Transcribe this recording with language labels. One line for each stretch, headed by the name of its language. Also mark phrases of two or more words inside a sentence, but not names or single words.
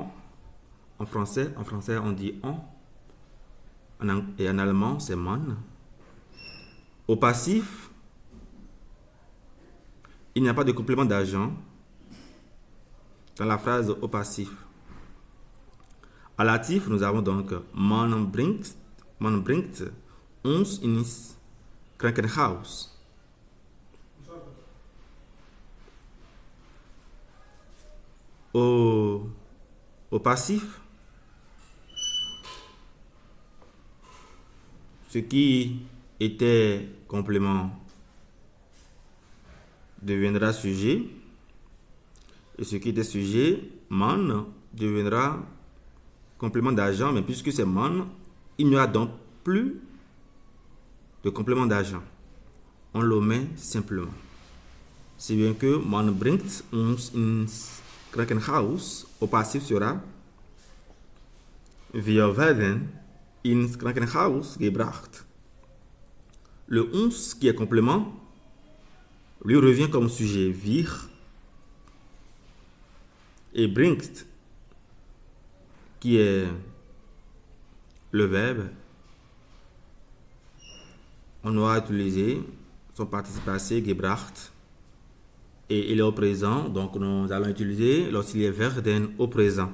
French: En français, on dit on. Et en allemand, c'est man. Au passif, il n'y a pas de complément d'agent dans la phrase au passif. À l'actif, nous avons donc
German: man bringt uns ins Krankenhaus.
French: Au passif, ce qui était complément deviendra sujet, et ce qui était sujet, man, deviendra complément d'agent, mais puisque c'est man, il n'y aura donc plus de complément d'agent. On l'omet simplement. Si bien que
German: man bringt uns ins Krankenhaus,
French: au passif sera
German: wir werden ins Krankenhaus gebracht.
French: Le uns qui est complément lui revient comme sujet wir, et bringt qui est le verbe, on aura utilisé son participe passé gebracht et il est au présent, donc nous allons utiliser l'auxiliaire werden au présent.